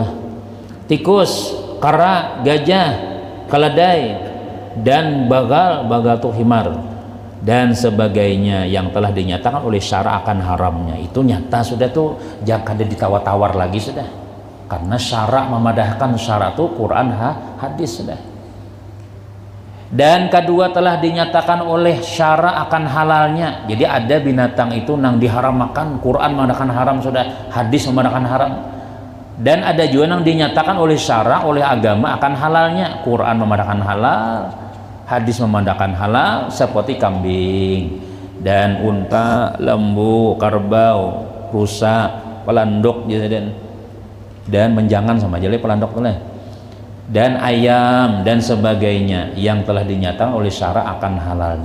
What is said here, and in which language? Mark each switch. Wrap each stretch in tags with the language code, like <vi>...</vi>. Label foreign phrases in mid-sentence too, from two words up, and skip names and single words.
<id>Tikus, kera, gajah, keledai, dan bagal tuh himar dan sebagainya yang telah dinyatakan oleh syara akan haramnya itu nyata sudah tuh, jangan kada ditawar-tawar lagi sudah. Karena syara memadahkan syara itu Quran hadis sudah. Dan kedua telah dinyatakan oleh syara akan halalnya. Jadi ada binatang itu nang diharamkan, Quran memadahkan haram sudah, hadis memadahkan haram. Dan ada juga nang dinyatakan oleh syara, oleh agama akan halalnya, Quran memadahkan halal, hadis memadahkan halal seperti kambing dan unta, lembu, kerbau, rusa, pelanduk dan menjangan sama aja pelanduk tuh dan ayam dan sebagainya yang telah dinyatakan oleh syara akan halalnya.</id>